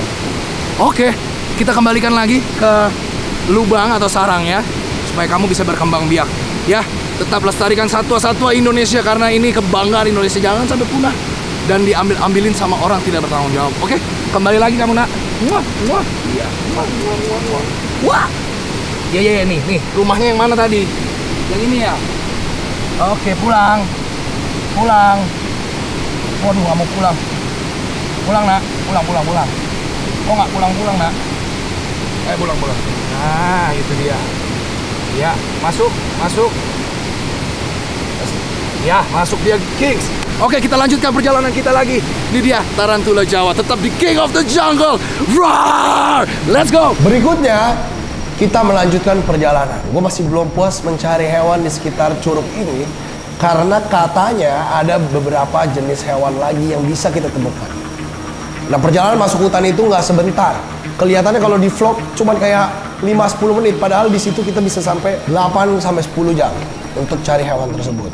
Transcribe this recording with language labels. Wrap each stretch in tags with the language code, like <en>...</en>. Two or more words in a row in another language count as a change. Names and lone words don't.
<id>Oke, kita kembalikan lagi ke lubang atau sarangnya supaya kamu bisa berkembang biak. Ya, tetap lestarikan satwa-satwa Indonesia karena ini kebanggaan Indonesia, jangan sampai punah dan diambil-ambilin sama orang tidak bertanggung jawab. Oke, kembali lagi kamu nak. Muah, muah. Iya. Muah, muah, muah, muah. Wah. Ya, nih, rumahnya yang mana tadi? Yang ini ya? Oke, pulang. Pulang. Waduh, nggak mau pulang. Pulang nak, pulang. Oh nggak pulang nak? Pulang. Nah, itu dia. Ya, masuk. Ya, masuk dia, Kings. Oke, kita lanjutkan perjalanan kita lagi. Ini dia tarantula Jawa, tetap di King of the Jungle.</id> <en>Roar! Let's go.</en> <id>Berikutnya, kita melanjutkan perjalanan. Gue masih belum puas mencari hewan di sekitar curug ini karena katanya ada beberapa jenis hewan lagi yang bisa kita temukan. Nah, perjalanan masuk hutan itu nggak sebentar. Kelihatannya kalau di vlog cuman kayak 5-10 menit, padahal di situ kita bisa sampai 8-10 jam untuk cari hewan tersebut.</id>